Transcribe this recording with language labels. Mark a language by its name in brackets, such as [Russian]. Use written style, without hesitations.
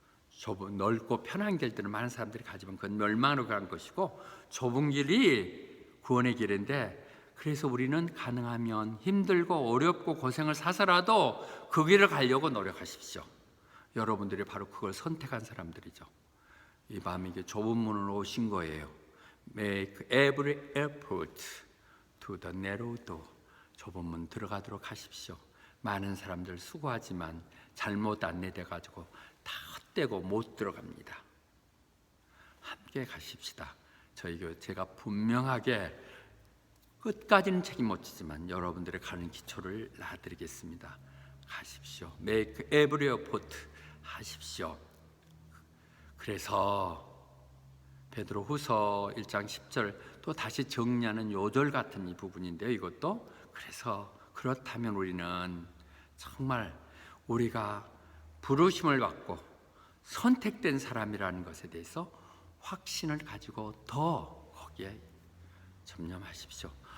[Korean] 좁은 넓고 편한 길들은 많은 사람들이 가지면 그건 멸망으로 간 것이고 좁은 길이 구원의 길인데, 그래서 우리는 가능하면 힘들고 어렵고 고생을 사서라도 그 길을 가려고 노력하십시오. 여러분들이 바로 그걸 선택한 사람들이죠. 이 밤에 이게 좁은 문으로 오신 거예요. [English] Make every effort to the narrow door. [Korean] 좁은 문 들어가도록 하십시오. 많은 사람들 수고하지만 잘못 안내돼 가지고 다 헛되고 못 들어갑니다. 함께 가십시다. 저희 교회 제가 분명하게 끝까지는 책임 못 지지만 여러분들의 가는 기초를 놔드리겠습니다. 가십시오. [English] Make every effort [Korean] 하십시오. 그래서 베드로후서 1장 10절 또 다시 정리하는 요절 같은 이 부분인데요. 이것도 그래서 그렇다면 우리는 정말 우리가 부르심을 받고 선택된 사람이라는 것에 대해서 확신을 가지고 더 거기에 점념하십시오.